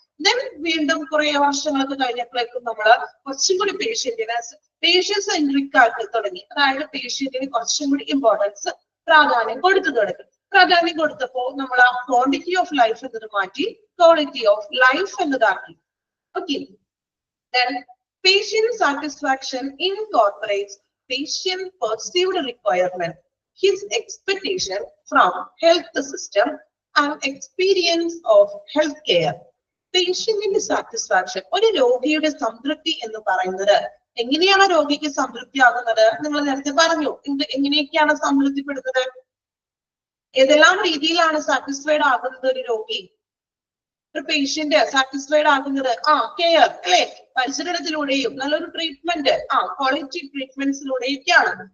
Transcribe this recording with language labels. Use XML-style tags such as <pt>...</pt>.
<ml>Then വീണ്ടും കുറെ വർഷങ്ങൾക്ക് കഴിഞ്ഞപ്പോഴേക്കും നമ്മൾ കുറച്ചും കൂടി പേഷ്യന്റ് സെൻട്രിക് ആക്കി തുടങ്ങി. അതായത് പേഷ്യന്റിന് കുറച്ചും കൂടി ഇമ്പോർട്ടൻസ്, പ്രാധാന്യം കൊടുത്തു തുടങ്ങി. പ്രാധാന്യം കൊടുത്തപ്പോ നമ്മൾ ആ ക്വാണ്ടിറ്റി ഓഫ് ലൈഫ് എന്നത് മാറ്റി quality of life എന്നതാക്കി.</ml> <en>Okay, then patient satisfaction incorporates patient perceived requirement, his expectation from health system and experience of healthcare.</en> <ml>പേഷ്യന്റിന്റെ satisfaction, ഒരു രോഗിയുടെ സംതൃപ്തി എന്ന് പറയുന്നത് എങ്ങനെയാണ് രോഗിക്ക് സംതൃപ്തി ആകുന്നത്? നിങ്ങൾ നേരത്തെ പറഞ്ഞു. എങ്ങനെയൊക്കെയാണ് സംതൃപ്തിപ്പെടുന്നത്? ഏതെല്ലാം രീതിയിലാണ് സാറ്റിസ്ഫൈഡ് ആകുന്നത് ഒരു രോഗി? ഒരു പേഷ്യന്റ് സാറ്റിസ്ഫൈഡ് ആകുന്നത് കെയർ അല്ലെ, പരിചരണത്തിലൂടെയും നല്ലൊരു ട്രീറ്റ്മെന്റ് ക്വാളിറ്റി ട്രീറ്റ്മെന്റ്സിലൂടെയൊക്കെയാണ്.</ml>